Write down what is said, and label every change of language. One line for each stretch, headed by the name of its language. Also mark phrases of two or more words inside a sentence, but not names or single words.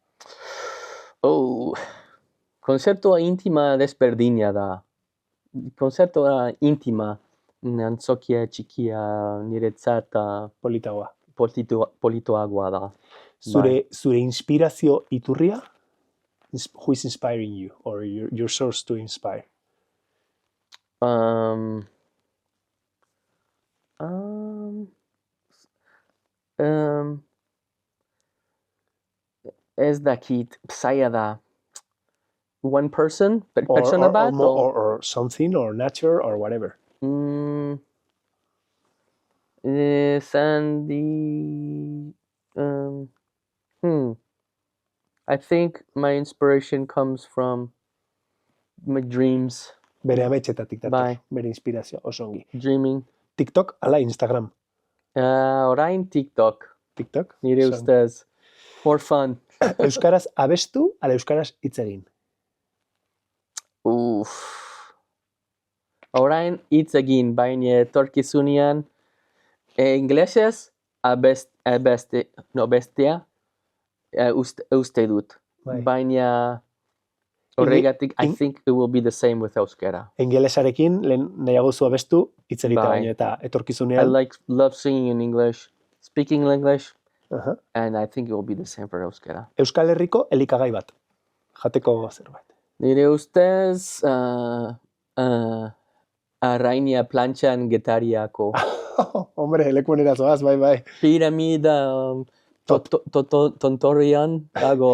Basque: Konzertua intima desberdina da. Konzertua intima, antzokia txikia, niretzat politoagoa da. Zure inspirazio iturria?
English: Who is inspiring you, or your source to inspire?
Basque: Ez dakit, zaila da.
English: One person,
Basque: persona bat?
English: Or something, or nature, or whatever. I think my inspiration comes from my dreams.
Basque: Bere ametxetatik dator, bere inspirazio, osongi.
English: Dreaming.
Basque: TikTok ala Instagram? Orain TikTok. TikTok? Nire ustez.
English: For fun.
Basque: Euskaraz abestu, ala euskaraz hitz egin? Orain hitz egin, baina etorkizunean inglesez bestea uste dut. Baina horregatik,
English: I think it will be the same with euskara.
Basque: Ingelesarekin nahiago zu abestu hitz egitea baino, eta etorkizunean.
English: I love singing in English, speaking English, and I think it will be the same for euskara.
Basque: Euskal Herriko elikagai bat, jateko zerbait. Nire ustez, arrainia plantxan getariako. Hombre, lekuenera zoaz, bai. Piramida tontorrian dago.